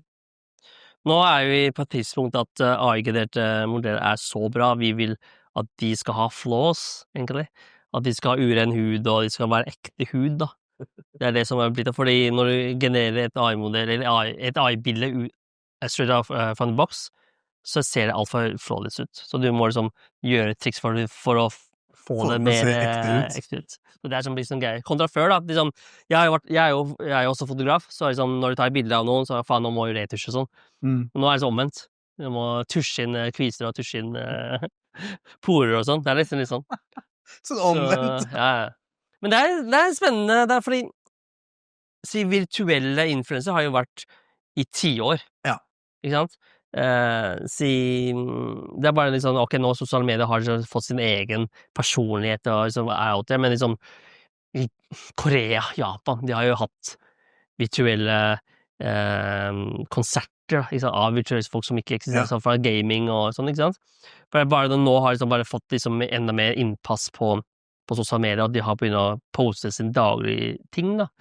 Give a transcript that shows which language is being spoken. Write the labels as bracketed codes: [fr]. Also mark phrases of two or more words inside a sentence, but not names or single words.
[no] Nå vi på et tidspunkt at AI-genererte modeller så bra, vi vil at de skal ha flaws, egentlig. At de skal ha uren hud, og de skal være ekte hud, da. Det det som blitt, fordi når du genererer et AI-modell, eller et AI-bilde [en] straight out from the box, [no] så ser det alt for flawless ut. Så du må liksom gjøre et triks for å få det mer ekte ut. Så det som blir sånn greier. Kontra før, da. Liksom, jeg jo også fotograf, så liksom, når du tar bilder av noen, så faen, nå må jo retusje og sånn. Nå det så omvendt. Du må tusje inn kviser og tusje inn porer og sånn. Det er litt sånn. Sånn Så, omvendt. ja. Men det er spennende, det er fordi si virtuelle influencer har jo vært i 10 år. Ja. Ikke sant? Det er bare litt sånn, ok, nå sosiale medier har liksom fått sin egen personlighet og liksom er [en] out there, [no] men liksom i Korea, Japan, de har jo hatt virtuelle konserter, ikke sant, av virtuelle folk som ikke eksisterer, Ja. sånn fra gaming og sånn, ikke sant? For bare nå har liksom bare fått liksom enda mer innpass på sosiale medier, at de har begynt å poste sin daglige ting, da.